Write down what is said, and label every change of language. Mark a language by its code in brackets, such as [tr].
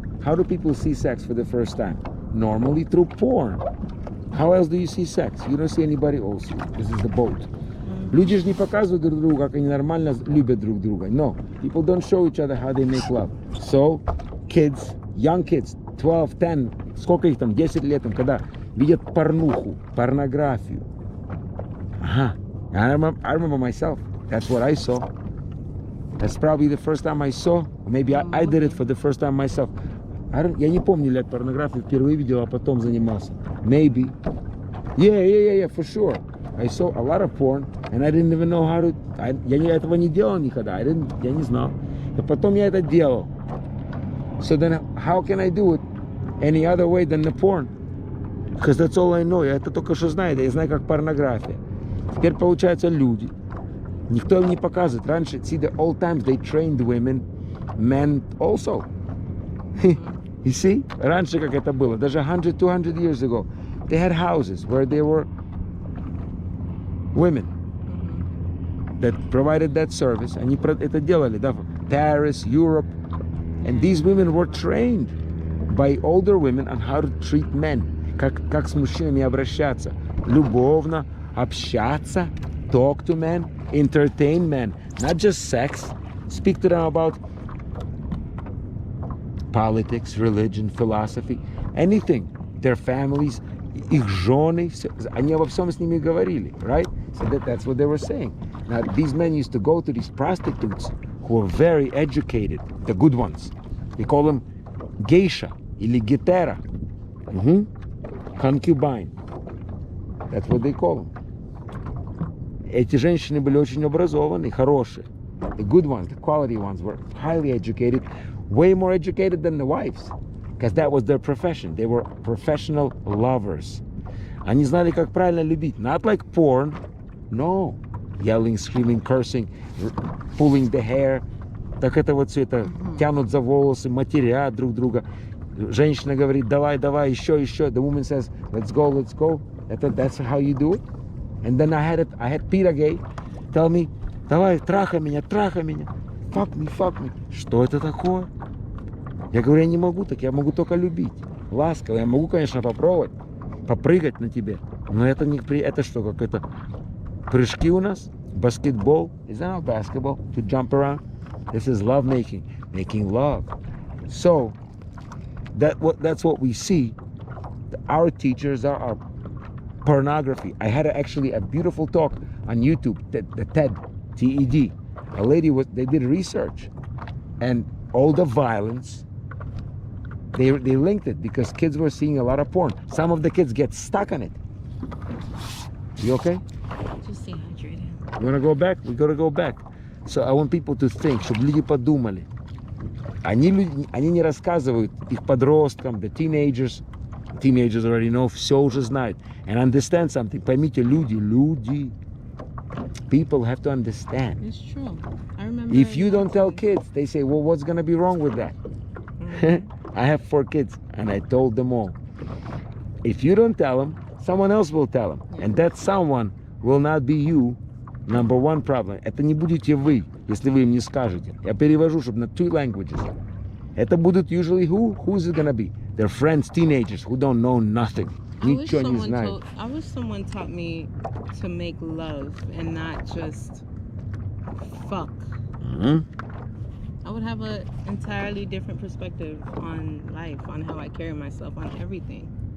[en] How do people see sex for the first time? Normally through porn. How else do you see sex? You don't see anybody else. This is the boat. [ru] Люди же не показывают друг другу, как они нормально любят друг друга. [en] No. People don't show each other how they make love. So, kids, young kids, 12, 10, [ru] сколько их там, 10 лет, когда видят порнуху, порнографию. [en] Ага. I remember myself. That's what I saw. That's probably the first time I saw. Maybe I did it for the first time myself. [ru] Я не помню, лет порнографию впервые видел, а потом занимался. [en] Maybe. Yeah, for sure. I saw a lot of porn, and I didn't even know how to... [ru] Я этого не делал никогда. Я не знал. А потом я это делал. [en] So then, how can I do it any other way than the porn? Because that's all I know. [ru] Я это только что знаю. Я знаю, как порнография. Теперь, получается, люди. Никто им не показывает. [en] Раньше, see, the old times, they trained women, men also. You see? [ru] Раньше как это было. [en] Даже 100, 200 years ago. They had houses where there were women that provided that service. [ru] Они это делали, да? Paris, Europe. [en] And these women were trained by older women on how to treat men. [ru] Как с мужчинами обращаться. Любовно, общаться, [en] talk to men, entertain men. Not just sex. Speak to them about politics, religion, philosophy, anything. Their families, [ru] их жены, они обо всем с ними говорили, [en] right? So that's what they were saying. Now, these men used to go to these prostitutes who were very educated, the good ones. They call them geisha или гетера. Concubine. That's what they call them. [ru] Эти женщины были очень образованы, хорошие. [en] The good ones, the quality ones were highly educated, way more educated than the wives. Because that was their profession. They were professional lovers. [ru] Они знали, как правильно любить. [en] Not like porn. No. Yelling, screaming, cursing, pulling the hair. [ru] Так это вот все это. Тянут за волосы, матерят друг друга. Женщина говорит, давай, еще. [en] The woman says, let's go. That's how you do it. And then I had Peter Gay tell me, [ru] давай, трахай меня. [en] Fuck me. [ru] Что это такое? Я говорю, я не могу так, я могу только любить. Ласково, я могу, конечно, попробовать, попрыгать на тебе. Но это не это что, как это прыжки у нас? [en] Basketball? Is that not basketball? To jump around? This is love making love. So, that's what we see. Our teachers are our pornography. I had actually a beautiful talk on YouTube, the TED, TED. A lady they did research, and all the violence, they linked it because kids were seeing a lot of porn. Some of the kids get stuck on it. You okay? Just dehydrated. You wanna go back? We gotta go back. So I want people to think, [ru] чтобы люди подумали. Они не рассказывают их подросткам, [en] the teenagers already know, [ru] все уже знают. [en] And understand something. [ru] Поймите, люди. [en] People have to understand. It's true. I remember. If you don't tell kids, they say, well, what's going to be wrong with that? I have 4 kids, and I told them all. If you don't tell them, someone else will tell them. And that someone will not be you. Number one problem. [ru] Это не будете вы, если вы им не скажете. Я перевожу, чтобы на 2 languages. Это будут [en] usually who? Who's it gonna be? Their friends, teenagers who don't know nothing. [ru] Ничего не знают. [en] I wish someone taught me to make love and not just fuck. I would have an entirely different perspective on life, on how I carry myself, on everything.